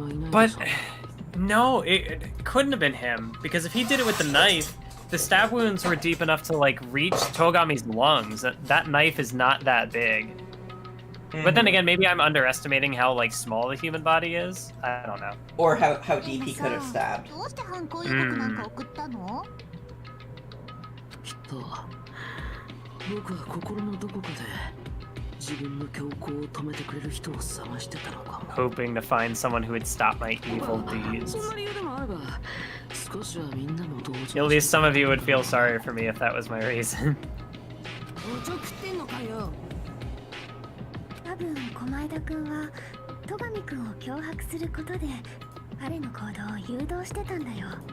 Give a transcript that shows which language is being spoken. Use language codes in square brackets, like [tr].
[en] But no, it couldn't have been him, because if he did it with the knife, the stab wounds were deep enough to like reach Togami's lungs. That knife is not that big. But then again, maybe I'm underestimating how like small the human body is. I don't know. Or how deep he could have stabbed. [ja] どうして犯行予告なんか送ったの？きっと僕は心のどこかで自分の強行を止めてくれる人を探してたのかも。 [en] Hoping to find someone who would stop my evil deeds. [ja] そんな理由でもあれば少しはみんなも同情。 [en] At least some of you would feel sorry for me if that was my reason. [ja] おちょくってんのかよ。多分駒枝くんは戸上くんを脅迫することで彼の行動を誘導してたんだよ。